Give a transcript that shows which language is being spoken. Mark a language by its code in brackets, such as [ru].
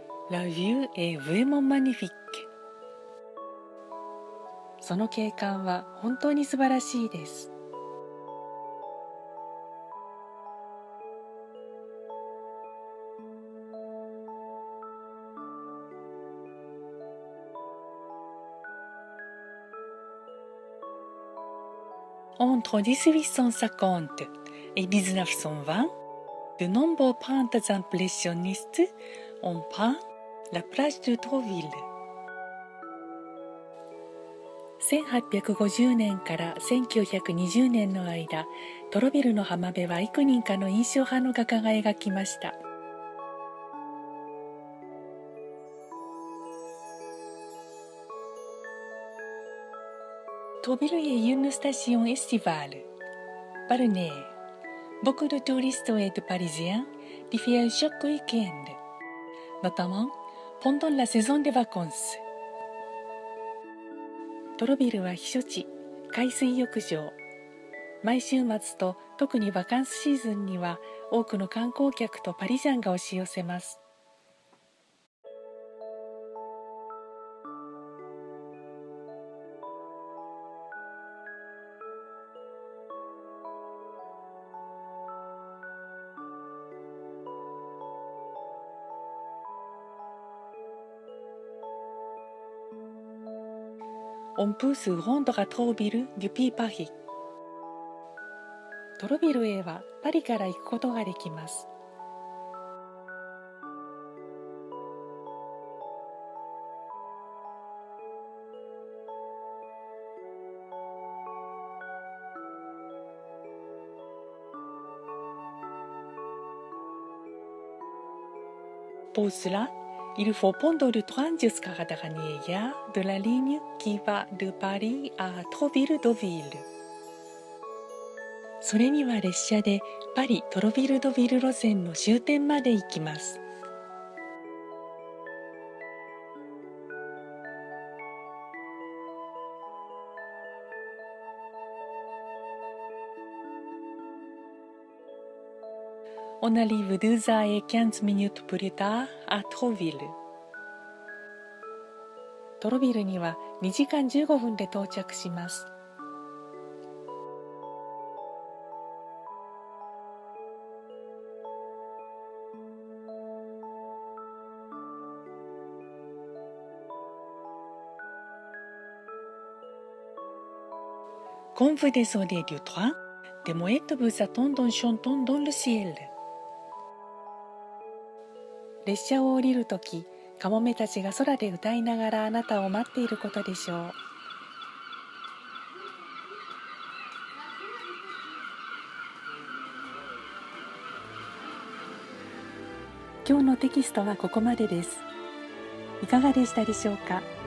[fr] La vue est vraiment magnifique. [ja] その景観は本当に素晴らしいです。 [fr] Entre 1850 et 1920, de nombreux peintres impressionnistes ont peint la plage de Trouville. [ja] 1850年から1920年の間、トロビルの浜辺は幾人かの印象派の画家が描きました。 [fr] Trouville est une station estivale, balnéaire. Beaucoup de touristes et de Parisiens y viennent chaque week-end, notamment pendant la saison des vacances. [ja] トロビルは避暑地、海水浴場。毎週末と特にバカンスシーズンには多くの観光客とパリジャンが押し寄せます。 [fr] On peut se rendre à Trouville depuis Paris. [ja] トロビルへはパリから行くことができます。 [fr] Pour cela, il faut prendre le train jusqu'à la dernière gare de la ligne qui va de Paris à Trouville-Deauville. [ja] それには列車でパリ・トロビル・ドヴィル路線の終点まで行きます。 [fr] On arrive 2 heures et 15 minutes plus tard à Trouville. [ja] トロビルには2時間15分で到着します。 [fr] Quand vous descendez du train, des mouettes vous attendent en chantant dans le ciel. [ja] 列車を降りるとき、カモメたちが空で歌いながらあなたを待っていることでしょう。今日のテキストはここまでです。いかがでしたでしょうか。